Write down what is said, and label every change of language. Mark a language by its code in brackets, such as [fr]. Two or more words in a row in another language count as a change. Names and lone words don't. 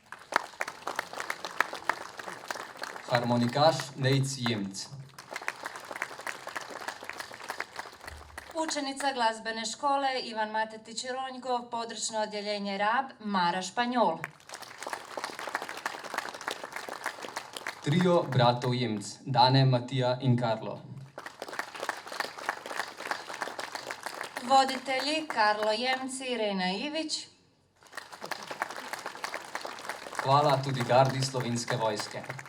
[hr] Harmonikaš Nejc Jemc. učenica glazbene škole Ivan Matetić Ronjgov, područno odjeljenje Rab, Mara Španjol. [sl] Trio bratov Jemc, Dane, Matija in Karlo. Voditelji Karlo Jemci, Irena Ivić. Hvala tudi gardi Slovenske vojske.